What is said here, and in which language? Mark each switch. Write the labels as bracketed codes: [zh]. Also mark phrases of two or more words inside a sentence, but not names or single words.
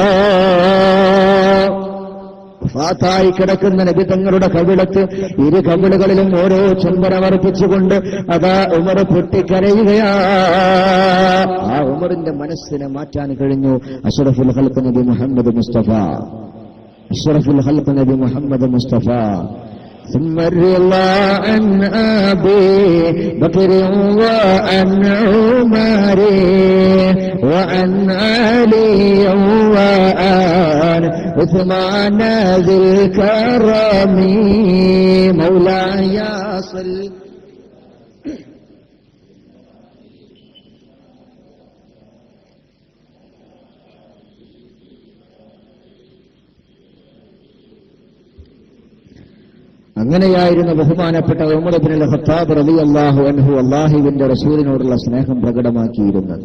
[ml] ഫാത്തായി കിടക്കുന്ന നബി തങ്ങളുടെ കവിളത്ത് ഇരു കവിളുകളിലും ഓരോ ചുംബനമർപ്പിച്ചുകൊണ്ട് അതാ ഉമർ പൊട്ടിക്കരയുകയാ. ആ ഉമറിന്റെ മനസ്സിനെ മാറ്റാൻ കഴിഞ്ഞു [ar] أشرف الخلق [ml] നബി മുഹമ്മദ് മുസ്തഫ, [ar] أشرف الخلق [ml] നബി മുഹമ്മദ് മുസ്തഫ. [ar] ثم الرضا عن أبي بكر وعن عمر وعن علي وعن عثمان ذي الكرم مولاي صل. [ml] അങ്ങനെയായിരുന്നു ബഹുമാനപ്പെട്ട ഉമർ ഇബ്നുൽ ഖത്താബ് [ar] رضي الله عنه [ml] അല്ലാഹുവിന്റെ റസൂലിനോടുള്ള സ്നേഹം പ്രകടമാക്കിയിരുന്നത്.